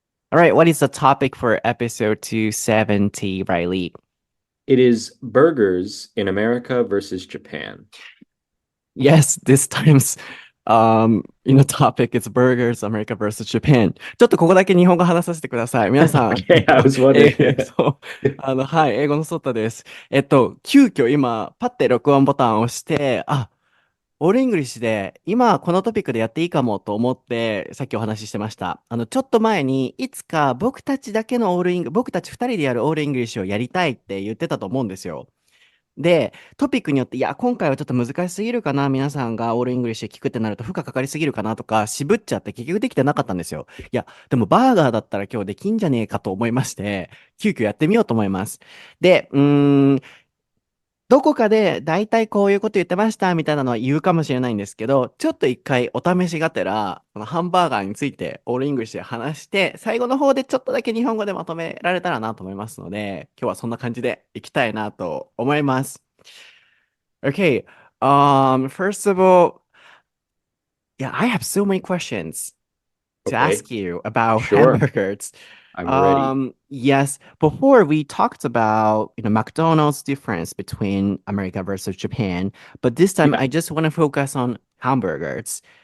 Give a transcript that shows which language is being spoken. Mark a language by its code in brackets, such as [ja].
[en] All right, what is the topic for episode 270, Riley? It is burgers in America versus Japan. Yes, this time's topic is burgers, America versus Japan. [ja] ちょっとここだけ日本語話させてください。皆さん。 [en] Okay, I was wondering. [ja] はい、英語のソータです。急遽今、パッて録音ボタンを押して、オールイングリッシュで、今このトピックでやっていいかもと思って、さっきお話ししてました。ちょっと前に、いつか僕たち2人でやるオールイングリッシュをやりたいって言ってたと思うんですよ。で、トピックによって、今回はちょっと難しすぎるかな、皆さんがオールイングリッシュ聞くってなると負荷かかりすぎるかなとか、渋っちゃって結局できてなかったんですよ。でもバーガーだったら今日できんじゃねえかと思いまして、急遽やってみようと思います。で、どこかで大体こういうこと言ってましたみたいなのは言うかもしれないんですけど、ちょっと一回お試しがてら、このハンバーガーについてオールイングリッシュで話して、最後の方でちょっとだけ日本語でまとめられたらなと思いますので、今日はそんな感じでいきたいなと思います。 [en] Okay, first of all, I have so many questions to ask you about hamburgers. I'm ready. Yes, before we talked about McDonald's difference between America versus Japan, but this time I just want to focus on hamburgers.